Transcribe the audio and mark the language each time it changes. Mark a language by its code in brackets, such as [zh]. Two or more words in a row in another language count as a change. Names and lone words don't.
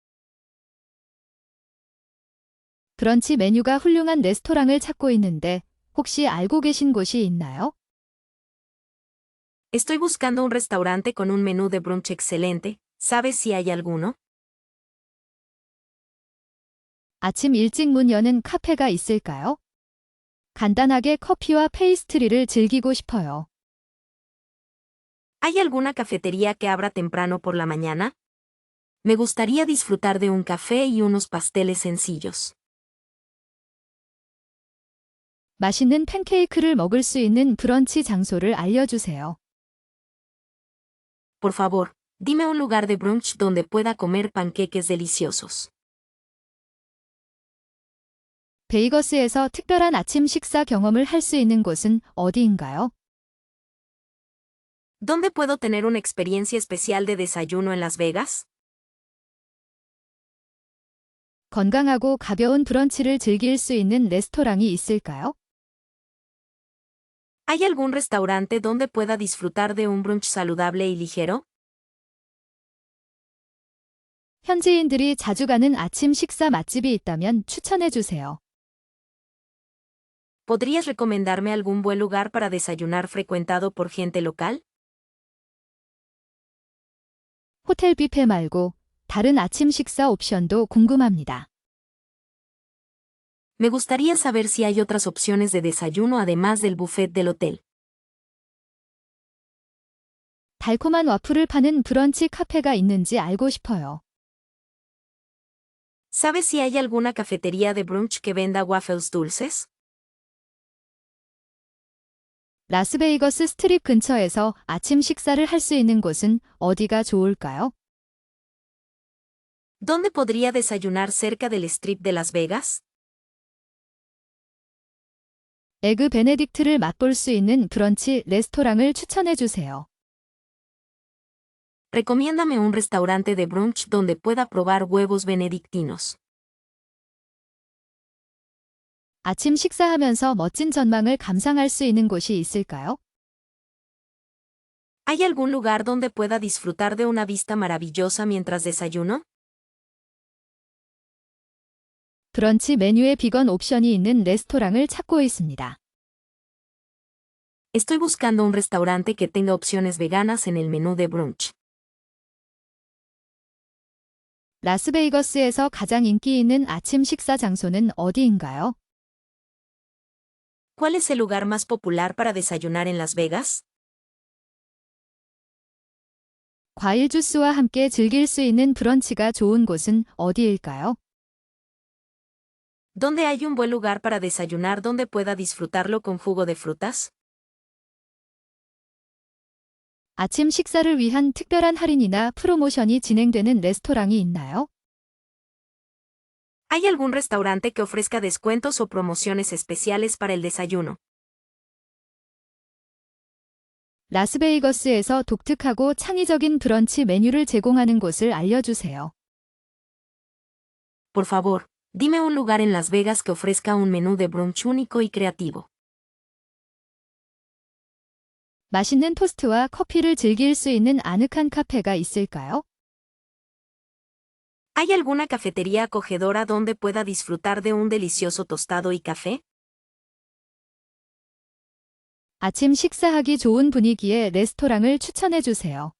[ko] 브런치 메뉴가 훌륭한 레스토랑을 찾고 있는데 혹시 알고 계신 곳이 있나요? [es] Estoy buscando un restaurante con un menú de brunch excelente. ¿Sabes si hay alguno? [ko] 아침 일찍 문 여는 카페가 있을까요? 간단하게 커피와 페이스트리를 즐기고 싶어요. [es] ¿Hay alguna cafetería que abra temprano por la mañana? Me gustaría disfrutar de un café y unos pasteles sencillos. [ko] 맛있는 팬케이크를 먹을 수 있는 브런치 장소를 알려주세요. [es] Por favor, dime un lugar de brunch donde pueda comer panqueques deliciosos. [ko] 베이거스에서 특별한 아침 식사 경험을 할 수 있는 곳은 어디인가요? [es] ¿Dónde puedo tener una experiencia especial de desayuno en Las Vegas? [ko] 건강하고 가벼운 브런치를 즐길 수 있는 레스토랑이 있을까요? [es] ¿Hay algún restaurante donde pueda disfrutar de un brunch saludable y ligero? [ko] 현지인들이 자주 가는 아침 식사 맛집이 있다면 추천해 주세요. [es] ¿Podrías recomendarme algún buen lugar para desayunar frecuentado por gente local? [ko] 호텔 뷔페 말고 다른 아침 식사 옵션도 궁금합니다. [es] Me gustaría saber si hay otras opciones de desayuno además del buffet del hotel. [ko] 달콤한 와플을 파는 브런치 카페가 있는지 알고 싶어요. [es] ¿Sabes si hay alguna cafetería de brunch que venda waffles dulces? [ko] 라스베이거스 스트립 근처에서 아침 식사를 할 수 있는 곳은 어디가 좋을까요? [es] ¿Dónde podría desayunar cerca del Strip de Las Vegas? [ko] 에그 베네딕트를 맛볼 수 있는 브런치 레스토랑을 추천해 주세요. [es] Recomiéndame un restaurante de brunch donde pueda probar huevos benedictinos. [ko] 아침 식사하면서 멋진 전망을 감상할 수 있는 곳이 있을까요? [es] ¿Hay algún lugar donde pueda disfrutar de una vista maravillosa mientras desayuno? [ko] 브런치 메뉴에 비건 옵션이 있는 레스토랑을 찾고 있습니다. [es] Estoy buscando un restaurante que tenga opciones veganas en el menú de brunch. [ko] 라스베이거스에서 가장 인기 있는 아침 식사 장소는 어디인가요? [es] ¿Cuál es el lugar más popular para desayunar en Las Vegas? [ko] 과일 주스와 함께 즐길 수 있는 브런치가 좋은 곳은 어디일까요? [es] ¿Dónde hay un buen lugar para desayunar donde pueda disfrutarlo con jugo de frutas? [ko] 아침 식사를 위한 특별한 할인이나 프로모션이 진행되는 레스토랑이 있나요? [es] ¿Hay algún restaurante que ofrezca descuentos o promociones especiales para el desayuno? [ko] 라스베이거스에서 독특하고 창의적인 브런치 메뉴를 제공하는 곳을 알려주세요. [es] Por favor, dime un lugar en Las Vegas que ofrezca un menú de brunch único y creativo. [ko] 맛있는 토스트와 커피를 즐길 수 있는 아늑한 카페가 있을까요? [es] ¿Hay alguna cafetería acogedora donde pueda disfrutar de un delicioso tostado y café? [ko] 아침 식사하기 좋은 분위기의 레스토랑을 추천해 주세요.